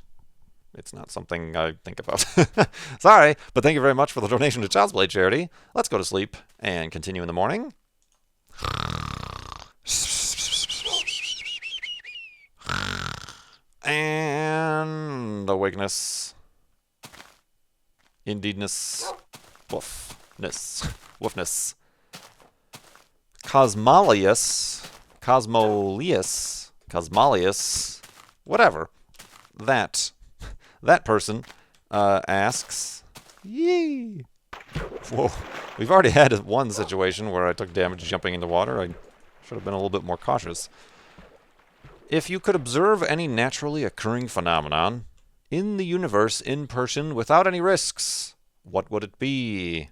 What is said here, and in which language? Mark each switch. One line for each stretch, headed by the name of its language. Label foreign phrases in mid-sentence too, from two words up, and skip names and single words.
English: It's not something I think about. Sorry, but thank you very much for the donation to Child's Play Charity. Let's go to sleep and continue in the morning. And awakeness. Indeedness. Woofness. Woofness. Cosmolius, whatever. That person asks, yee. Whoa. We've already had one situation where I took damage jumping into water. I should have been a little bit more cautious. If you could observe any naturally occurring phenomenon in the universe in person without any risks, what would it be?